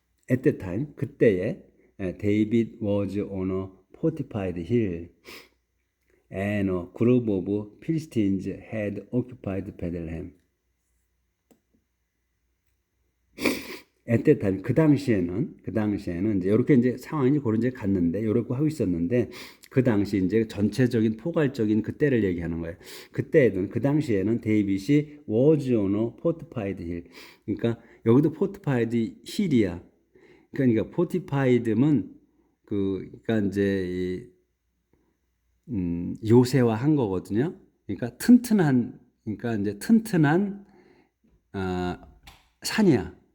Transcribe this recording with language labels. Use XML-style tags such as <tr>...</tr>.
<en>At the time</en> <ko>그때에</ko> <en>David was on a fortified hill and a group of Philistines had occupied Bethlehem. at that time</en> <ko>그 당시에는 이제 이렇게 이제 상황이 그런 이제 갔는데 이렇게 하고 있었는데 그 당시 이제 전체적인 포괄적인 그때를 얘기하는 거예요. 그때는 그 당시에는 데이빗이</ko> <en>was on a fortified hill.</en> <ko>그러니까 여기도</ko> <en>fortified hill</en> <ko>이야. 그러니까 fortified면 그러니까 이제 요새화한 거거든요. 그러니까 그러니까 이제 튼튼한 산이야.</ko>